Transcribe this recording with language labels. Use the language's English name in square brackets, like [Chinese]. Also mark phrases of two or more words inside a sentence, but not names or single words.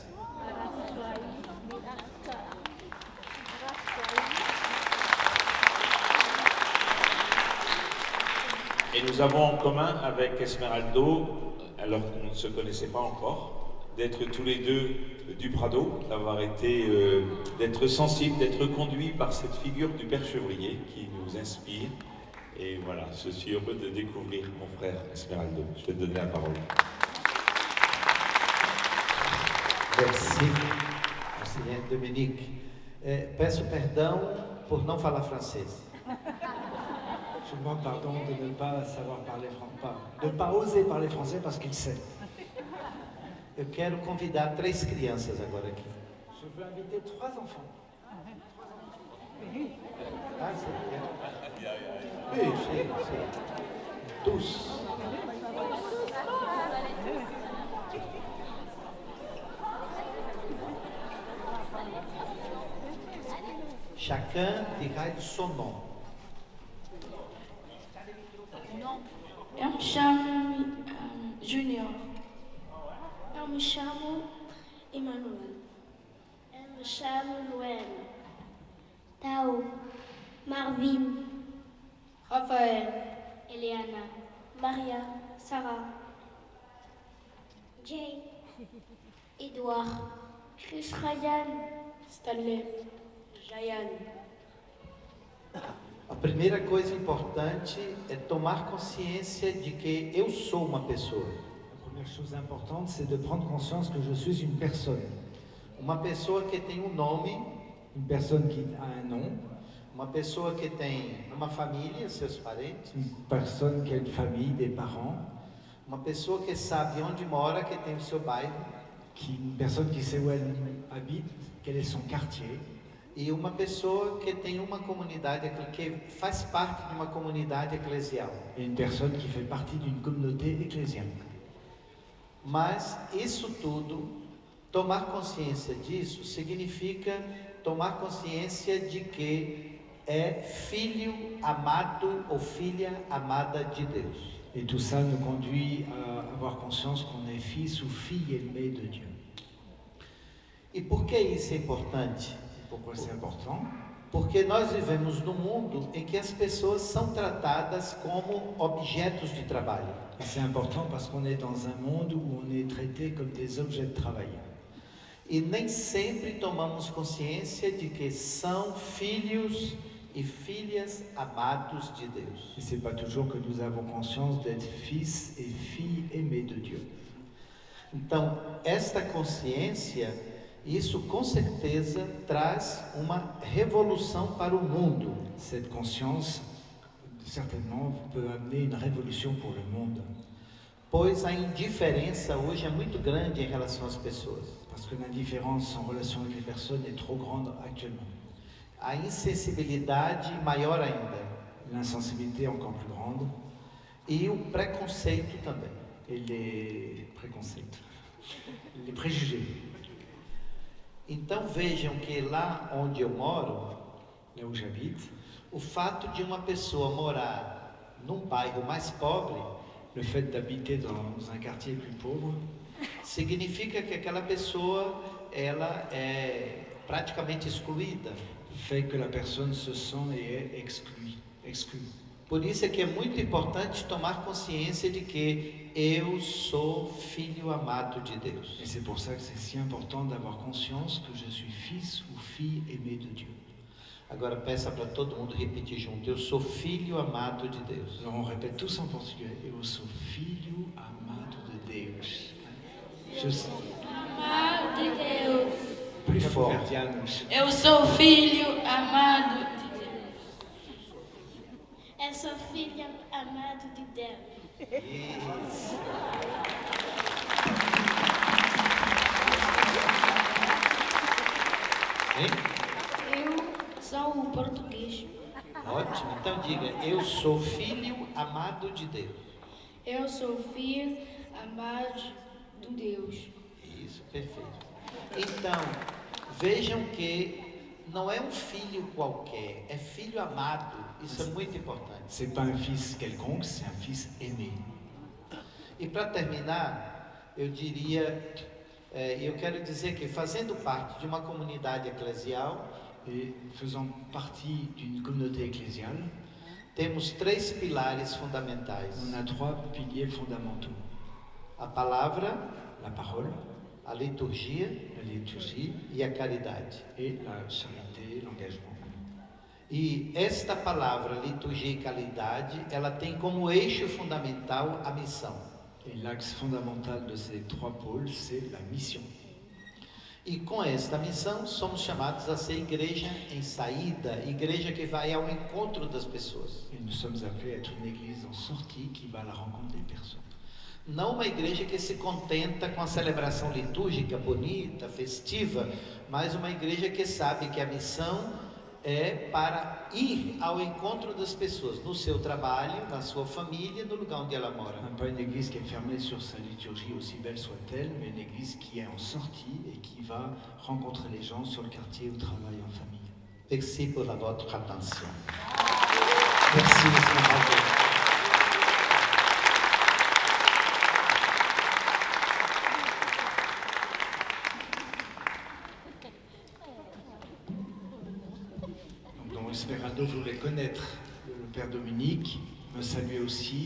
[French] Et nous avons en commun avec Esmeraldo, alors qu'on ne se connaissait pas encore, d'être tous les deux du Prado, d'avoir été, d'être sensibles, d'être conduits par cette figure du Père Chevrier qui nous inspire. Et voilà, je suis heureux de découvrir mon frère Esmeraldo. Je vais te donner la parole. Merci. [Portuguese] Conselheiro Dominique. Peço perdão por não falar francês. [French] Je demande pardon de ne pas savoir parler français, de ne pas oser parler français parce qu'il sait. [Portuguese] Eu quero convidar 3 crianças agora aqui. [French] Je veux inviter 3 enfants. Ah, c'est bien. Oui, c'est tous. Chacun dirait son nom. [Portuguese] Eu me chamo Júnior. Eu me chamo Emanuel. Eu me chamo Noel. Tao. Marvin. Rafael. Eliana. Maria. Sarah. Jay. Edouard. Chris Ryan. Stanley. Jayan. A primeira coisa importante é tomar consciência de que eu sou uma pessoa. [French] La première chose importante, c'est de prendre conscience que je suis une personne. [Portuguese] Uma pessoa que tem um nome. [French] Une personne qui a un nom. [Portuguese] Uma pessoa que tem uma família, seus parentes. [French] Une personne qui a une famille, des parents. [Portuguese] Uma pessoa que sabe onde mora, que tem o seu bairro. [French] Une personne qui sait où elle habite, quel est son quartier. [Portuguese] E uma pessoa que tem uma comunidade, que faz parte de uma comunidade eclesial. [French] Et une personne qui fait partie d'une communauté ecclésiale. [Portuguese] Mas isso tudo, tomar consciência disso, significa tomar consciência de que é filho amado ou filha amada de Deus. [French] Et tout ça nous conduit à avoir conscience qu'on est fils ou fille aimée de Dieu. [Portuguese] E por que isso é importante? [French] Pourquoi c'est important? [Portuguese] Porque nós vivemos num mundo em que as pessoas são tratadas como objetos de trabalho. [French] Et c'est important parce qu'on est dans un monde où on est traité comme des objets de travail. [Portuguese] E nem sempre tomamos consciência de que são filhos e filhas amados de Deus. [French] Et c'est pas toujours que nous avons conscience d'être fils et filles aimés de Dieu. [Portuguese] Então, esta consciência, isso com certeza traz uma revolução para o mundo. [French] Cette conscience, certainement, peut amener une révolution pour le monde. [Portuguese] Pois a indiferença hoje é muito grande em relação às pessoas. [French] Parce que l'indifférence en relation avec les personnes est trop grande actuellement. [Portuguese] A insensibilidade maior ainda. [French] L'insensibilité encore plus grande. [Portuguese] E o preconceito também. [French] Et les préconcepts. Les préjugés. [Portuguese] Então vejam que lá onde eu moro, [French] là où j'habite, [Portuguese] o fato de uma pessoa morar num bairro mais pobre, [French] le fait d'habiter dans un quartier plus pauvre, [Portuguese] significa que aquela pessoa ela é praticamente excluída. [French] Fait que la personne se sent et est exclue. [Portuguese] Por isso é que é muito importante tomar consciência de que eu sou filho amado de Deus. [French] Et c'est pour ça que c'est si important d'avoir conscience que je suis fils ou fille aimé de Dieu. [Portuguese] Agora peça para todo mundo repetir junto. Eu sou filho amado de Deus. [French] Alors on répète tous en portugais. [Portuguese] Eu sou filho amado de Deus. Je sou Amado de Deus. [French] Plus fort. [Portuguese] Eu sou filho amado de Deus. Eu sou filho amado de Deus. Isso. Hein? Eu sou o português. Ótimo. Então diga, eu sou filho amado de Deus. Eu sou filho amado de Deus. Isso, perfeito. Então, vejam que não é um filho qualquer, é filho amado. Isso é muito importante. [French] C'est pas un fils quelconque, c'est un fils aimé. [Portuguese] E para terminar, eu diria, eu quero dizer que fazendo parte de uma comunidade eclesial, [French] et faisant partie d'une communauté ecclésiale, [Portuguese] temos 3 pilares fundamentais. [French] On a 3 piliers fondamentaux. [Portuguese] A palavra, [French] la parole, [Portuguese] a liturgia e a caridade. [French] Et la charité, l'engagement. [Portuguese] E esta palavra, liturgia e caridade, ela tem como eixo fundamental a missão. [French] Et l'axe fondamental de ces 3 pôles, c'est la mission. [Portuguese] E com esta missão, somos chamados a ser igreja em saída, igreja que vai ao encontro das pessoas. [French] Et nous sommes appelés à être une église en sortie qui va à la rencontre des personnes. [Portuguese] Não uma igreja que se contenta com a celebração litúrgica bonita, festiva, mas uma igreja que sabe que a missão é para ir ao encontro das pessoas, no seu trabalho, na sua família, no lugar onde ela mora. [French] Pas une église qui est fermée sur sa liturgie, aussi belle soit-elle, mais une église qui est en sortie et qui va rencontrer les gens sur le quartier, au travail, en famille. Merci pour votre attention. Merci, monsieur. Esperando voulait connaître le Père Dominique, me saluer aussi.